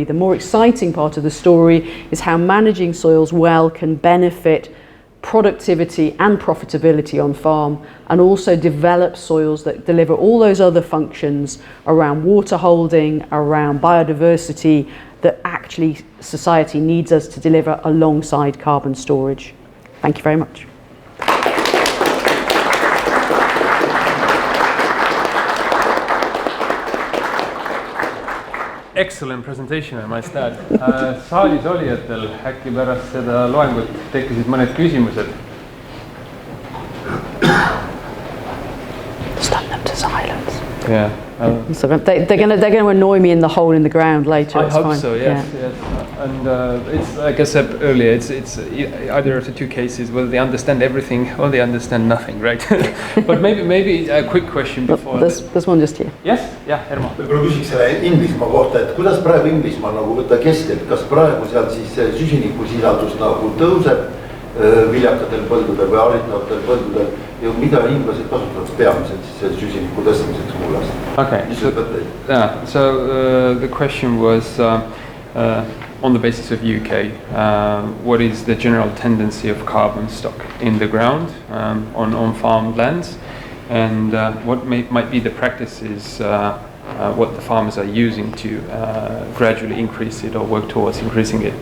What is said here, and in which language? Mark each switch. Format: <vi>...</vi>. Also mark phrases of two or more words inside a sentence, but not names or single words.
<en>The more exciting part of the story is how managing soils well can benefit productivity and profitability on farm, and also develop soils that deliver all those other functions around water holding, around biodiversity, that actually society needs us to deliver alongside carbon storage. Thank you very much. Excellent presentation, I must add.</en> <et>Saalis olijatel äkki pärast seda loengut tekkisid mõned küsimused.</et> <en>Stun them to silence. Yeah. So they're going to annoy me in the hole in the ground later. I hope so, yes. And it's like I said earlier, it's either of the two cases, whether they understand everything or they understand nothing, right? But maybe a quick question before. There's one just here. Yes, yeah, Ermo.</en> <et>Võib-olla küsiks selle Inglismaa kohta, et kuidas praegu Inglismaa nagu võtta keskel, kas praegu seal siis süsiniku sisaldus nagu tõuseb viljakatel põldudel või haritavatel põldudel ja mida inimesed kasutavad peamiselt siis selle süsiniku tõstmiseks mullast?</et> <en>Okay, so the question was on the basis of UK, what is the general tendency of carbon stock in the ground on farmed lands, and what might be the practices what the farmers are using to gradually increase it or work towards increasing it.</en>